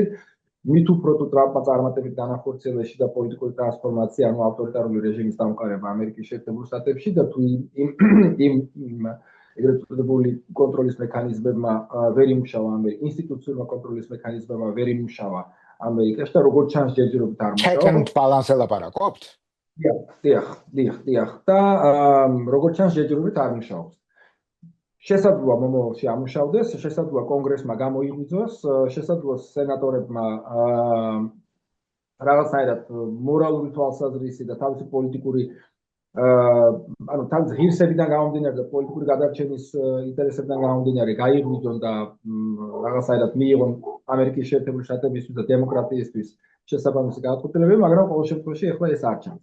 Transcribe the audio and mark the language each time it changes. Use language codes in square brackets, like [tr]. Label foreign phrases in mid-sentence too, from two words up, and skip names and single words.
[ka] მით უფრო თუ ტრამპმა წარმატებით განახორციელა შიდა პოლიტიკური ტრანსფორმაცია, ანუ ავტორიტარული რეჟიმის დამყარება ამერიკის შეერთებულ შტატებში და თუ იმ ეგრეთ წოდებული კონტროლის მექანიზმებმა ვერ იმუშავა ამერიკა, ინსტიტუციური კონტროლის მექანიზმებმა ვერ იმუშავა ამერიკაში და როგორც ჩანს ჯერჯერობით არ მუშაობს. [en] Check and balance ელაპარაკობთ? [ka] დიახ. და როგორც ჩანს ჯერჯერობით არ მუშაობს. შესაძლოა მომავალში ამუშავდეს, შესაძლოა კონგრესმა გამოიღვიძოს, შესაძლოა სენატორებმა რაღაცნაირად მორალური თვალსაზრისი და თავისი პოლიტიკური ანუ თავის ღირსებიდან გამომდინარე და პოლიტიკური გადარჩენის ინტერესებიდან გამომდინარე გაიღვიძონ და რაღაცნაირად მიიღონ ამერიკის შეერთებული შტატებისთვის და დემოკრატიისთვის შესაბამისი გადაწყვეტილებები, მაგრამ ყოველ შემთხვევაში ახლა ეს არ ჩანს.